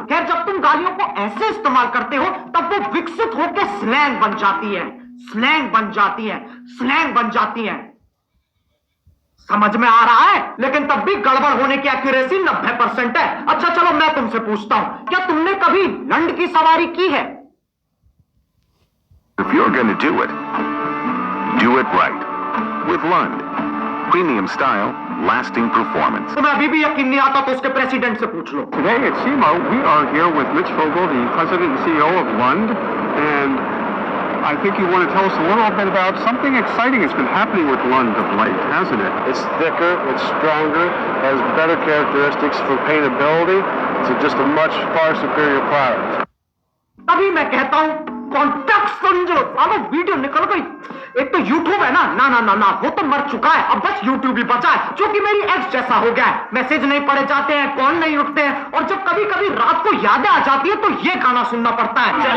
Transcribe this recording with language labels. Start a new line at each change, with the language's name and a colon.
Hindi: खैर, जब तुम गालियों को ऐसे इस्तेमाल करते हो तब वो विकसित होकर स्लैंग बन जाती है। स्लैंग बन जाती है, स्लैंग बन जाती है। समझ में आ रहा है? लेकिन तब भी गड़बड़ होने की एक्यूरेसी 90% है। अच्छा चलो मैं तुमसे पूछता हूं, क्या तुमने कभी लंड की सवारी की है?
English: If you're going to do it right. With Lund. Premium style, lasting performance.
Hindi: तुम्हें अभी भी यकीन नहीं आता तो उसके प्रेसिडेंट से पूछ लो।
English: Today at SEMO, we are here with Mitch Vogel, the president and CEO of Lund, and I think you want to tell us a little bit about something exciting that's been happening with Lund of late, hasn't it? It's thicker, it's stronger, has better characteristics for paintability. It's just a much far superior product.
Hindi: तभी मैं कहता हूं context समझो। सालो video निकल गई। एक तो यूट्यूब है ना, ना ना ना ना, वो तो मर चुका है। अब बस यूट्यूब ही बचा है, जो कि मेरी एक्स जैसा हो गया है। मैसेज नहीं पढ़े जाते हैं, कॉल नहीं उठते हैं, और जब कभी कभी रात को यादें आ जाती है तो ये गाना सुनना पड़ता है।